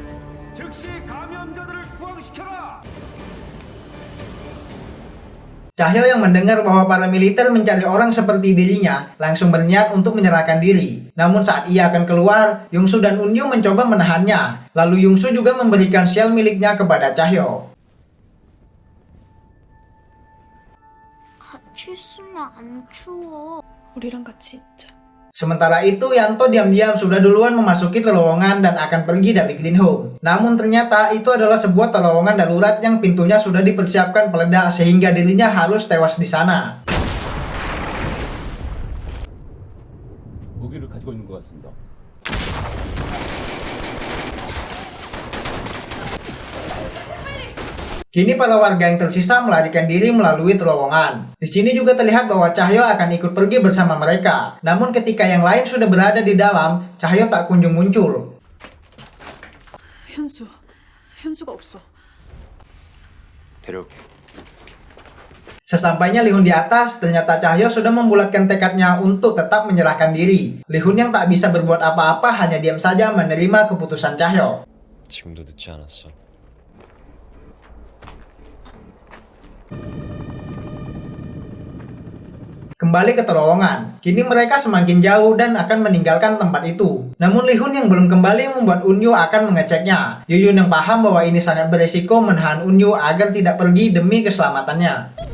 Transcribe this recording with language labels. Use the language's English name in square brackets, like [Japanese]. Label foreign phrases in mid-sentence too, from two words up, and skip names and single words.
[Indonesian] Cahyo yang mendengar bahwa para militer mencari orang seperti dirinya langsung berniat untuk menyerahkan diri. Namun saat ia akan keluar, Yungsu dan Unyu mencoba menahannya. Lalu Yungsu juga memberikan shell miliknya kepada Cahyo. [Korean] 같이 있으면 안 추워. 우리랑 같이 있자. [Indonesian] Sementara itu, Yanto diam-diam sudah duluan memasuki terowongan dan akan pergi dari Green Home. Namun ternyata itu adalah sebuah terowongan darurat yang pintunya sudah dipersiapkan peledak sehingga dirinya harus tewas di sana. [Korean] 무기를 가지고 있는 것 같습니다. [Indonesian] Kini para warga yang tersisa melarikan diri melalui terowongan. Di sini juga terlihat bahwa Cahyo akan ikut pergi bersama mereka. Namun ketika yang lain sudah berada di dalam, Cahyo tak kunjung muncul. [Korean] 현수가 없어. 데려올게. [Indonesian] Sesampainya Li-hun di atas, ternyata Cahyo sudah membulatkan tekadnya untuk tetap menyerahkan diri. Li-hun yang tak bisa berbuat apa-apa hanya diam saja menerima keputusan Cahyo. [Korean] 지금도 늦지 않았어. [Indonesian] Kembali ke terowongan. Kini mereka semakin jauh dan akan meninggalkan tempat itu. Namun Li-hun yang belum kembali membuat Unyu akan mengeceknya. Yuyun yang paham bahwa ini sangat beresiko menahan Unyu agar tidak pergi demi keselamatannya.